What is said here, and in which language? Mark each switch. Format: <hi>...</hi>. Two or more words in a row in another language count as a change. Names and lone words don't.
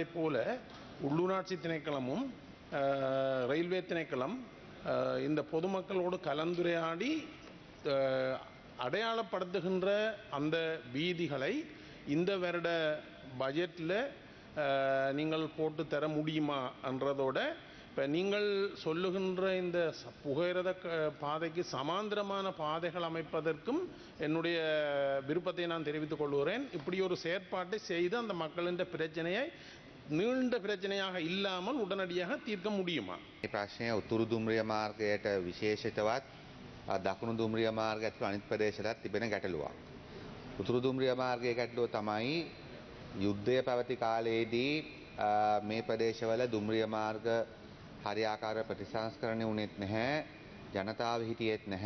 <ta>போல உள்ளூராட்சி திணைக்களமும் ரயில்வே திணைக்களம் இந்த பொதுமக்களோடு கலந்துரையாடி அடையாளப்படுத்துகின்ற அந்த வீதிகளை இந்த வருட பட்ஜெட்டில் நீங்கள் போட்டு தர முடியுமா என்றதோட, இப்போ நீங்கள் சொல்லுகின்ற இந்த புகையிரத பாதைக்கு சமாந்திரமான பாதைகள் அமைப்பதற்கும் என்னுடைய விருப்பத்தை நான் தெரிவித்துக் கொள்கிறேன். இப்படி ஒரு செயற்பாட்டை செய்து அந்த மக்களின் பிரச்சனையை நீண்ட பிரச்சனையாக இல்லாமல் உடனடியாக தீர்க்க முடியுமா?</ta> <si>මේ ප්‍රශ්නය උතුරු දුම්රිය මාර්ගයට විශේෂිතවත් දකුණු දුම්රිය මාර්ග ඇතුළු අනිත් ප්‍රදේශවලත් තිබෙන ගැටලුවක්. උතුරු දුම්රිය මාර්ගයේ ගැටලුව තමයි යුද්ධය පැවති කාලයේදී මේ ප්‍රදේශවල දුම්රිය මාර්ග හරියාකාරව ප්‍රතිසංස්කරණය වුණෙත් නැහැ, ජනතාව හිටියෙත් නැහැ.</si>